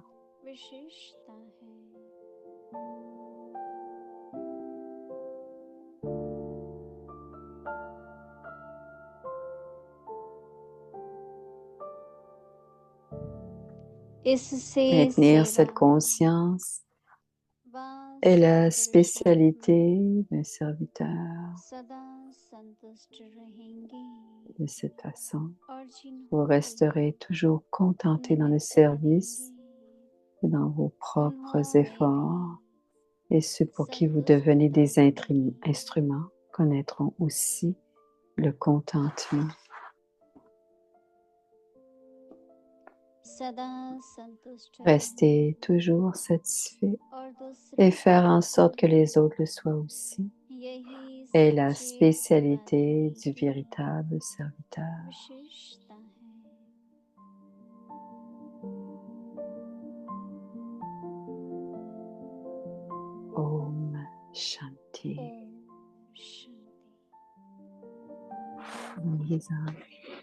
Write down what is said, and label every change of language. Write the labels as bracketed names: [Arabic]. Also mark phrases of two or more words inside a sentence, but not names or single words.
[Hindi] विशेषता है इससे [French] Maintenir cette [Hindi] सेवा [French] conscience [Hindi] व [French] est la [Hindi] सत्पुरुषों [French] spécialité d'un serviteur. [Hindi] सदा संतुष्ट रहेंगे [French] De cette façon, [Hindi] और [French] vous [Hindi] जिन्होंने [French] resterez toujours contenté dans le [Hindi] निमित्त [French] service [Hindi] बनेंगे [French] et dans vos propres [Hindi] उन्होंने [French] efforts. Et ceux pour qui vous [Hindi] संतुष्ट [French] devenez des [Hindi] रहेंगे [French] instruments connaîtront aussi le contentement. [Hindi] सदा संतुष्ट [French] Restez toujours satisfait [Hindi] और [French] et [Hindi] दूसरे [French] faire en sorte que les autres le soient aussi [Hindi] यही [French] est la [Hindi] सच्चे [French] spécialité [Hindi] सेवाधारी [French] du [Hindi] की [French] véritable serviteur. [Hindi] विशेषता है ओम शांति. ओम शांति [French] Lisant.